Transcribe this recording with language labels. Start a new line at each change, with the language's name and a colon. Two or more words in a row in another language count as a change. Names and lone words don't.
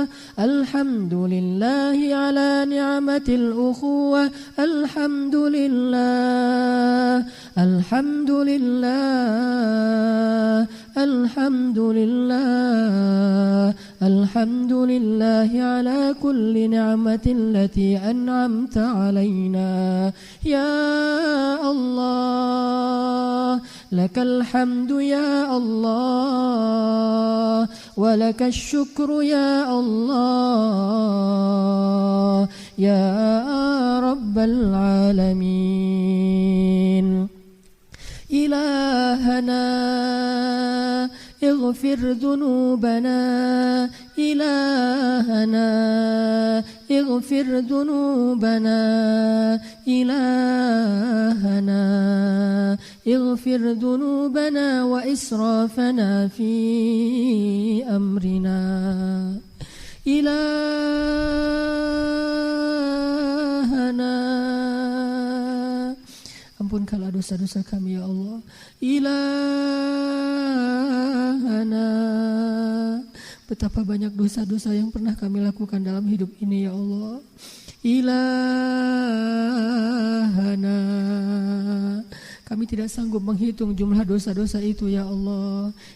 Arabic: الحمد لله على نعمة الأخوة. الحمد لله. الحمد لله. الحمد لله. الحمد لله على كل نعمة التي أنعمت علينا. يا الله، لك الحمد يا الله، ولك الشكر يا الله، يا رب العالمين. Ilahana اغفر ذنوبنا. إلهنا اغفر ذنوبنا. إلهنا اغفر ذنوبنا وإسرافنا في أمرنا.
Indonesian: إلهنا ampunkanlah dosa-dosa kami
Arabic: يا الله.
Indonesian: Ilahana, betapa banyak dosa-dosa yang pernah kami lakukan dalam hidup ini
Arabic: يا الله.
Indonesian: Ilahana, kami tidak sanggup menghitung jumlah dosa-dosa itu
Arabic: يا الله.